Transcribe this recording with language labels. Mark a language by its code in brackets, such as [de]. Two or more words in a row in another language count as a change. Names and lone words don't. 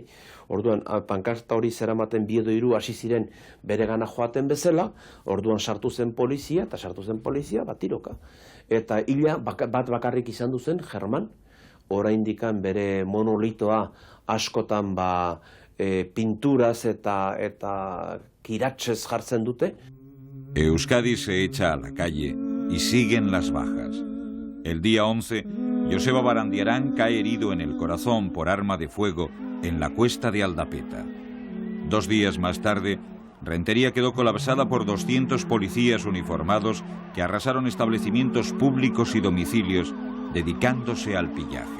[eu] Orduan, pankarta hori zeramaten bi edo hiru hasi ziren beregana joaten bezala, orduan sartu zen polizia, eta sartu zen polizia bat tiroka. Eta hila bat bakarrik izan duzen, Germán, oraindikan bere monolitoa askotan pinturaz eta kiratxez jartzen dute. [es] Euskadi se echa a la calle y siguen las bajas. El día 11, Joseba Barandiarán cae herido en el corazón por arma de fuego en la cuesta de Aldapeta. 2 días más tarde, Rentería quedó colapsada por 200 policías uniformados que arrasaron establecimientos públicos y domicilios, dedicándose al pillaje.